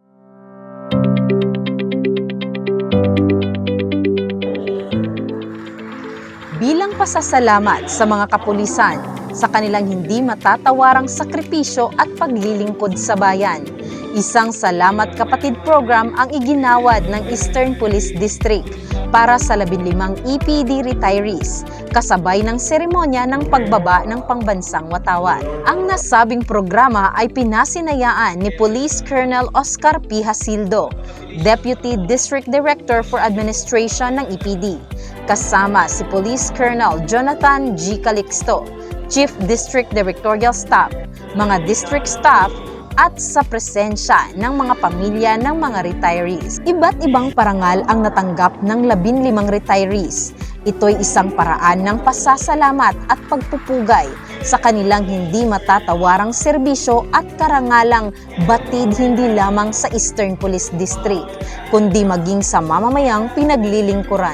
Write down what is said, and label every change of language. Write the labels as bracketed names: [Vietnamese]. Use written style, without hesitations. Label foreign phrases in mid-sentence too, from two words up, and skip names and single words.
[Filipino] Bilang pasasalamat sa mga kapulisan sa kanilang hindi matatawarang sakripisyo at paglilingkod sa bayan, isang Salamat Kapatid program ang iginawad ng Eastern Police District para sa 15 EPD retirees, kasabay ng seremonya ng pagbaba ng pangbansang watawat. Ang nasabing programa ay pinasinayaan ni Police Colonel Oscar P. Hasildo, [English] Deputy District Director for Administration [Filipino] ng EPD, kasama si Police Colonel Jonathan G. [English] Calixto, Chief District Directorial Staff, mga district staff, [Filipino] at sa presensya ng mga pamilya ng mga retirees. Iba't ibang parangal ang natanggap ng 15 retirees. Ito'y isang paraan ng pasasalamat at pagpupugay sa kanilang hindi matatawarang serbisyo at karangalang batid hindi lamang sa Eastern Police District, kundi maging sa mamamayang pinaglilingkuran.